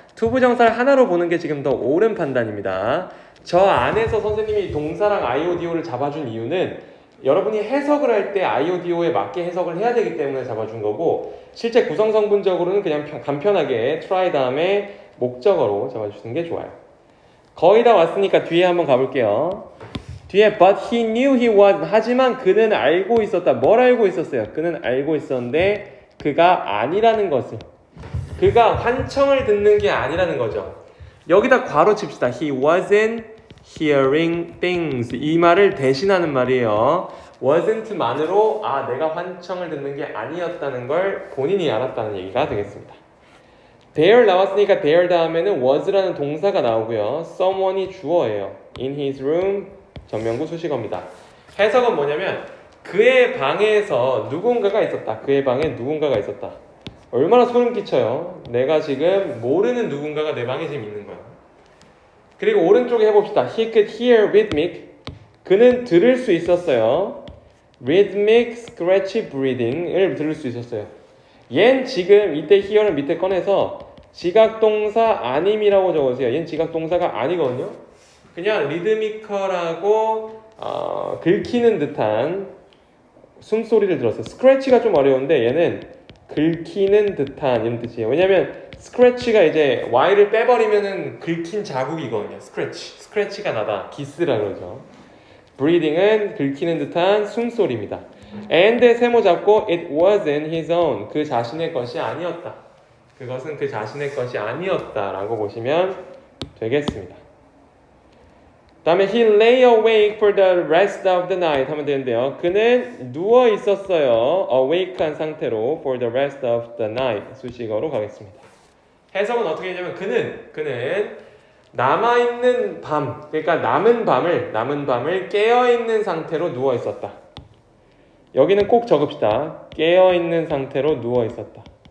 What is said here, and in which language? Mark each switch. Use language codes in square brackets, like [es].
[ko] 투부정사를 하나로 보는 게 지금 더 옳은 판단입니다. 저 안에서 선생님이 동사랑 IO, DO를 잡아준 이유는 여러분이 해석을 할 때 IO, DO에 맞게 해석을 해야 되기 때문에 잡아준 거고, 실제 구성성분적으로는 그냥 간편하게 try 다음에 목적어로 잡아주시는 게 좋아요. 거의 다 왔으니까 뒤에 한번 가볼게요. 뒤에 [en] but he knew he was, [ko] 하지만 그는 알고 있었다. 뭘 알고 있었어요? 그는 알고 있었는데 그가 아니라는 것을, 그가 환청을 듣는 게 아니라는 거죠. 여기다 괄호 칩시다. [en] He wasn't hearing things. [ko] 이 말을 대신하는 말이에요. wasn't만으로 내가 환청을 듣는 게 아니었다는 걸 본인이 알았다는 얘기가 되겠습니다. there 나왔으니까 there 다음에는 was라는 동사가 나오고요. someone이 주어예요. [en] in his room [ko] 전명구 수식어입니다. 해석은 뭐냐면 그의 방에서 누군가가 있었다. 그의 방에 누군가가 있었다. 얼마나 소름 끼쳐요. 내가 지금 모르는 누군가가 내 방에 지금 있는 거야. 그리고 오른쪽에 해봅시다. [en] He could hear rhythmic. [ko] 그는 들을 수 있었어요. [en] rhythmic scratchy breathing [ko] 을 들을 수 있었어요. 얜 지금 이때 hear는 밑에 꺼내서 지각동사 아님이라고 적으세요. 얜 지각동사가 아니거든요. 그냥 리드미컬하고 긁히는 듯한 숨소리를 들었어요. 스크래치가 좀 어려운데 얘는 긁히는 듯한 이런 뜻이에요. 왜냐면 스크래치가 이제 Y를 빼버리면은 긁힌 자국이거든요. 스크래치가 나다. 기스라 그러죠. breathing은 긁히는 듯한 숨소리입니다. [en] and의 [ko] 세모 잡고 [en] it wasn't his own. [ko] 그 자신의 것이 아니었다. 그것은 그 자신의 것이 아니었다라고 보시면 되겠습니다. 다음에 [en] he lay awake for the rest of the night [ko] 하면 되는데요. 그는 누워 있었어요. [en] awake한 [ko] 상태로 [en] for the rest of the night [ko] 수식어로 가겠습니다. 해석은 어떻게 되냐면 그는 남아있는 밤, 그러니까 남은 밤을 깨어있는 상태로 누워 있었다. 여기는 꼭 적읍시다. 깨어있는 상태로 누워 있었다.